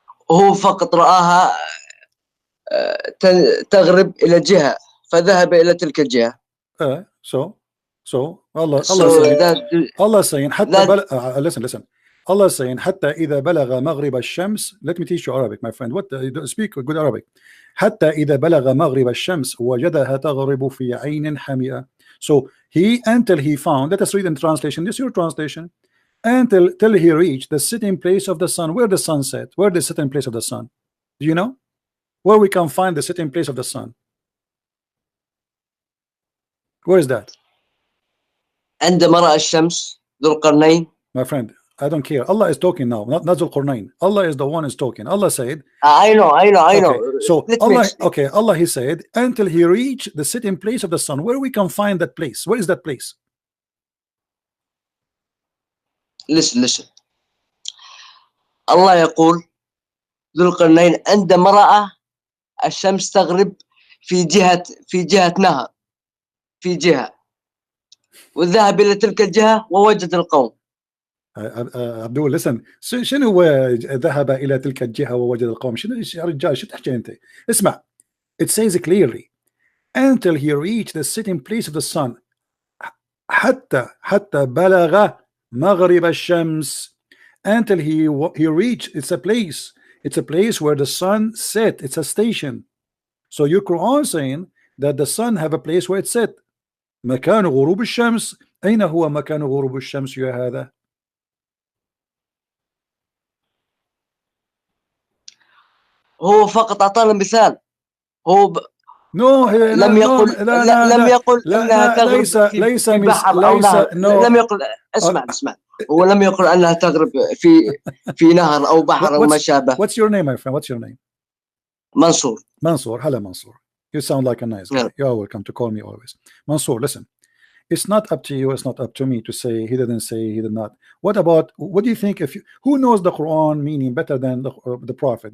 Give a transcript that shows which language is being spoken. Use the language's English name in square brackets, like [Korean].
[Arabic] هو فقط رآها تغرب إلى جهة فذهب إلى تلك الجهة. [English] So Allah saying [Arabic] حتى [English] listen. Allah saying [Arabic] حتى إذا بلغ مغرب الشمس. [English] Let me teach you Arabic, my friend. Speak good Arabic. [Arabic] حتى إذا بلغ مغرب الشمس وجدها تغرب في عين حمئة. [English] So until he found, let us read in translation. This is your translation. Till he reached the sitting place of the sun. Where the sun set? Where the sitting place of the sun? Do you know where we can find the sitting place of the sun? Where is that? [Arabic] عندما رأى الشمس ذو القرنين. [English] My friend, I don't care. Allah is talking now, not ذو القرنين. Allah is the one is talking. Allah said, I know. Okay. So Allah he said until he reached the sitting place of the sun. Where we can find that place? Where is that place? Listen. [Arabic] الله يقول ذو القرنين عندما رأى الشمس تغرب في جهة نهر في جهة وذهب إلى تلك الجهة ووجد القوم. [English] عبدول listen. [Arabic] شنو ذهب إلى تلك الجهة ووجد القوم؟ شنو يا رجال شو تحكي أنت؟ اسمع. [English] It says clearly until he reached the sitting place of the sun. [Arabic] حتى بلغ مغرب الشمس. [English] Until he reached, it's a place where the sun set. It's a station. So your Quran saying that the sun have a place where it set. [Arabic] مكان غروب الشمس. أين هو مكان غروب الشمس يا هذا؟ هو فقط أعطانا مثال. هو لم يقل أنها تغرب في بحر أو نهر. لم يقل اسمع. هو لم يقل أنها تغرب في نهر أو بحر أو ما شابه. [English] What's your name, my friend? What's your name? Mansour. Mansour, hello Mansour. You sound like a nice guy. Yeah. You are welcome to call me always. Mansour, listen. It's not up to you, it's not up to me to say he didn't say, he did not. What do you think, if you, who knows the Quran meaning better than the Prophet?